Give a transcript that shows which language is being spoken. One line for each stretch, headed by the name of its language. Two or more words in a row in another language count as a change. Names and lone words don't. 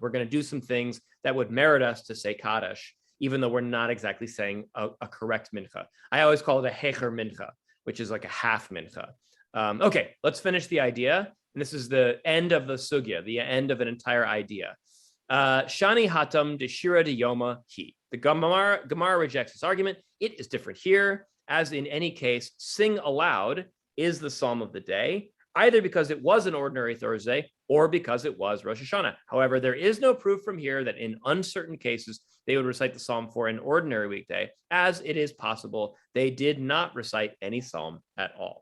English: We're going to do some things that would merit us to say Kaddish, even though we're not exactly saying a correct mincha. I always call it a hecher mincha, which is like a half mincha. Okay, let's finish the idea. And this is the end of the sugya, the end of an entire idea.
Aramaic: Shani hatam de shira de yoma he.
English: The Gemara rejects this argument. It is different here. As in any case, sing aloud is the psalm of the day, either because it was an ordinary Thursday or because it was Rosh Hashanah. However, there is no proof from here that in uncertain cases they would recite the psalm for an ordinary weekday, as it is possible they did not recite any psalm at all.